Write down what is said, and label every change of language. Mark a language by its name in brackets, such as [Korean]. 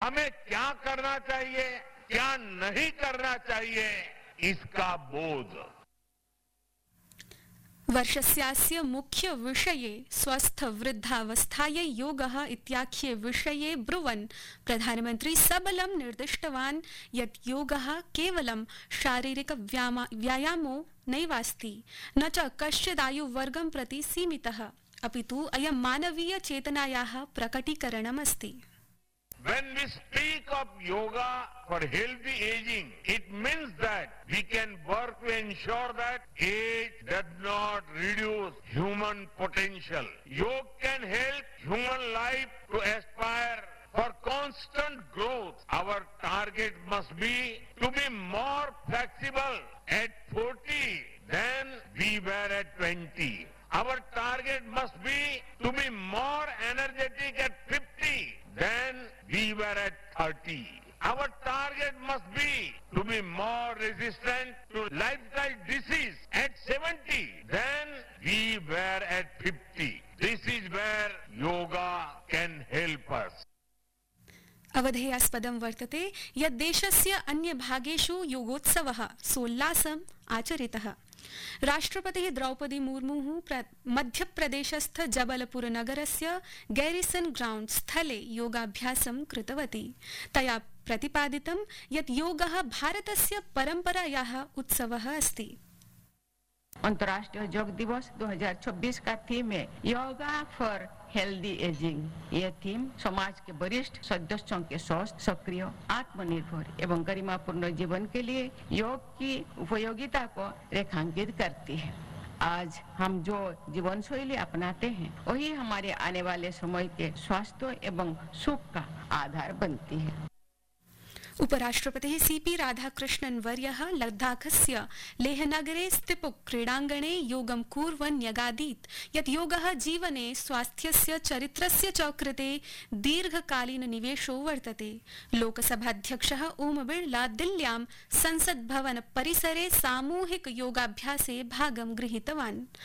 [Hindi] हमें क्या करना चाहिए, क्या नहीं करना चाहिए, इसका बोध। [Sanskrit] वर्षस्यास्य मुख्य विषये स्वस्थ वृद्धावस्थाये योगः इत्याख्ये विषये ब्रुवन् प्रधानमंत्री सबलं निर्दिष्टवान् यत् योगः केवलं शारीरिक व्यायामो नैवास्ति न च कश्चिदायुवर्गं प्रति सीमितः अपितु अयं मानवीय चेतनायाः प्रकटीकरणम् अस्ति। [English] When we speak of yoga for healthy aging, it means that we can work to ensure that age does not reduce human potential. Yoga can help human life to aspire for constant growth. Our target must be to be more flexible at 40 than we were at 20. Our target must be to be more energetic at 50 than we were at 30. Our target must be to be more resistant to lifestyle disease at 70 than we were at 50. This is where yoga can help us. [Sanskrit] अवधेयास्पदं वर्तते यत् देशस्य अन्य भागेषु योगोत्सवः सोल्लासम् आचरितः। राष्ट्रपतिः द्रौपदी मुर्मुः मध्यप्रदेशस्थ जबलपुर नगरस्य garrison ground स्थले योगाभ्यासं कृतवती। तया प्रतिपादितं यत् योगः भारतस्य परम्परायाः उत्सवः अस्ति। [Hindi] अंतर्राष्ट्रीय योग दिवस 2026 का थीम है योगा फॉर हेल्दी एजिंग। ये थीम समाज के वरिष्ठ सदस्यों के स्वस्थ सक्रिय आत्मनिर्भर एवं गरिमापूर्ण जीवन के लिए योग की उपयोगिता को रेखांकित करती है। आज हम जो जीवन शैली अपनाते हैं वही हमारे आने वाले समय के स्वास्थ्य एवं सुख का आधार बनती है। [Sanskrit] उपराष्ट्रपतिः सीपी राधाकृष्णन वर्यः लद्दाखस्य लेहनगरे स्थिपुक क्रीडांगणे योगं कुर्वन् न्यगादीत् यत् योगः जीवने स्वास्थ्यस्य चरित्रस्य च कृते दीर्घकालीन निवेशो वर्तते। लोकसभाध्यक्षः ओम बिरला दिल्ल्यां संसद भवन परिसरे सामूहिक योगाभ्यासे भागं गृहीतवान्।